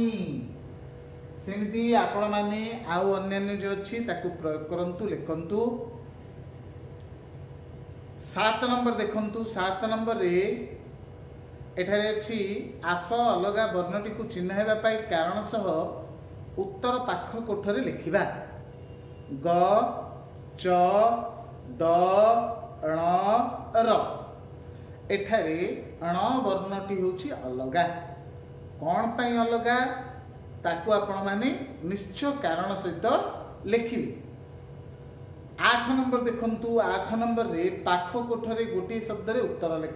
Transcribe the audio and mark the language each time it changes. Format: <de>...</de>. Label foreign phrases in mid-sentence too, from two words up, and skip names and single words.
<or>ସେମିତି ଆପଣ ମାନେ ଆଉ ଅନ୍ୟାନ୍ୟ ଯେଉଁ ଅଛି ତାକୁ ପ୍ରୟୋଗ କରନ୍ତୁ ଲେଖନ୍ତୁ। 7 ନମ୍ବର ଦେଖନ୍ତୁ 7 ନମ୍ବର ରେ ଏଠାରେ ଅଛି ଆସ ଅଲଗା ବର୍ଣ୍ଣଟିକୁ ଚିହ୍ନାଇବା ପାଇଁ କାରଣ ସହ ଉତ୍ତର ପାଖ କୋଠରେ ଲେଖିବା। ଗ ଚ ଡ ଣ ର ଏଠାରେ ଣ ବର୍ଣ୍ଣଟି ହେଉଛି ଅଲଗା। କାହିଁ ପାଇଁ ଅଲଗା ତାକୁ ଆପଣ ମାନେ ନିଶ୍ଚୟ କାରଣ ସହିତ ଲେଖିବେ। 8 ନମ୍ବର ଦେଖନ୍ତୁ 8 ନମ୍ବର ରେ ପାଖ କୋଠରେ ଗୋଟି ଶବ୍ଦ ରେ ଉତ୍ତର ଲେଖ।</or>